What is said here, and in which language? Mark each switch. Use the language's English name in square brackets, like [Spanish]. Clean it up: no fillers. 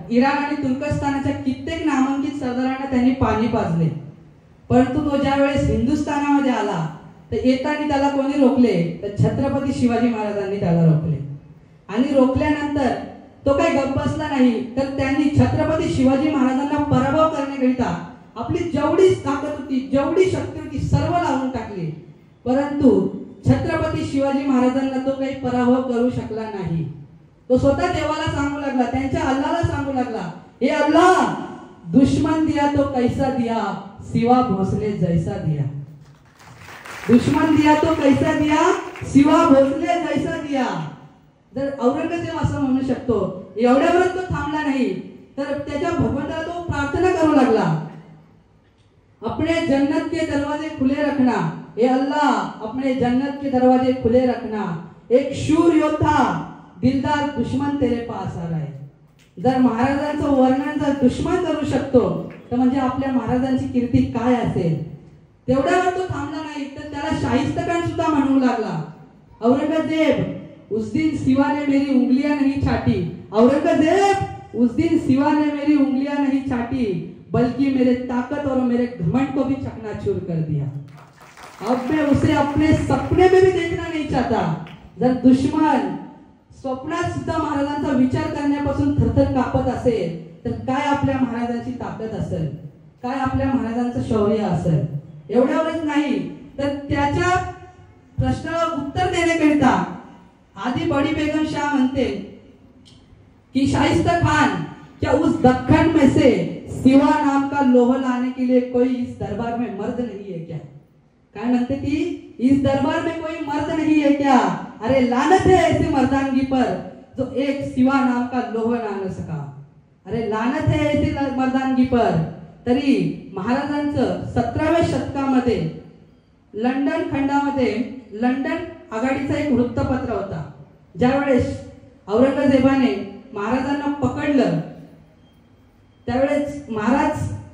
[Marathi] Iran आणि तुर्कस्तानाच्या कित्येक नामांकित सरदारांना त्यांनी पाणी पाजले, परंतु तो ज्या वेळेस हिंदुस्थानामध्ये आला तर येताना त्याला कोणी रोखले तर छत्रपती शिवाजी महाराजांनी त्याला रोखले आणि रोखल्यानंतर तो काही गप्प बसला नाही तर त्यांनी छत्रपती शिवाजी महाराजांना पराभव करण्याकरिता आपली जेवढी ताकद होती जेवढी शक्ती होती सर्व लावून टाकली, परंतु छत्रपती शिवाजी महाराजांना तो काही पराभव करू शकला नाही। तो स्वतः देवाला सांगू लागला, [Hindi] त्यांच्या अल्लाहला सांगू लागला, हे अल्लाह दुश्मन दिया तो कैसा दिया सिवा भोसले जैसा दिया, दुश्मन दिया तो कैसा दिया सिवा भोसले जैसा दिया। [Marathi] जर औरंगजेब असं म्हणू शकतो, एवढ्यावरच तो थांबला नाही तर त्याच्या भगवंताला तो प्रार्थना करू लागला, [Hindi] अपने जन्नत के दरवाजे खुले रखना, ए अल्लाह अपने जन्नत के दरवाजे खुले रखना, एक शूर योद्धा दिलदार दुश्मन तेरे पास आ रहा है। [Marathi] जर महाराजांचं वर्णन जर दुश्मन करू शकतो तर म्हणजे आपल्या महाराजांची कीर्ती काय असेल। तेवढ्यावर तो थांबला नाही तर त्याला शाहिस्तखान सुद्धा म्हणू लागला, [Hindi] औरंगजेब उस दिन सिवा ने मेरी उंगलियां नहीं छाटी, औरंगजेब उस दिन सिवा ने मेरी उंगलियां नहीं छाटी बल्कि मेरे ताकत और मेरे घमंड को भी चकनाचूर कर दिया। अब मैं उसे अपने सपने में भी देखना नहीं चाहता। [Marathi] जर दुश्मन स्वप्नात सुद्धा महाराजांचा विचार करण्यापासून थरथर कापत असेल तर काय आपल्या महाराजांची ताकद असेल, काय आपल्या महाराजांचं शौर्य असेल। एवढ्यावरच नाही तर त्याच्या प्रश्नाला उत्तर देण्याकरिता आधी बड़ी बेगम शाह म्हणते [Hindi] कि शाइस्ता खान क्या उस दक्कन में से सिवा नाम का लोहा लाने के लिए कोई इस दरबार में मर्द नहीं है क्या? [Marathi] काय म्हणते ती, [Hindi] इस दरबार में कोई मर्द नहीं है क्या? अरे लानत है ऐसे मर्दानगी पर जो एक सिवा नाम का लोहा ना न सका। अरे लानत है ऐसे मर्दानगी पर। [Marathi] तरी महाराजांचं 17व्या शतकामध्ये लंडन खंडामध्ये लंडन आघाडीचा एक वृत्तपत्र होता। ज्यावेळेस औरंगजेबाने महाराजांना पकडलं त्यावेळेस महाराज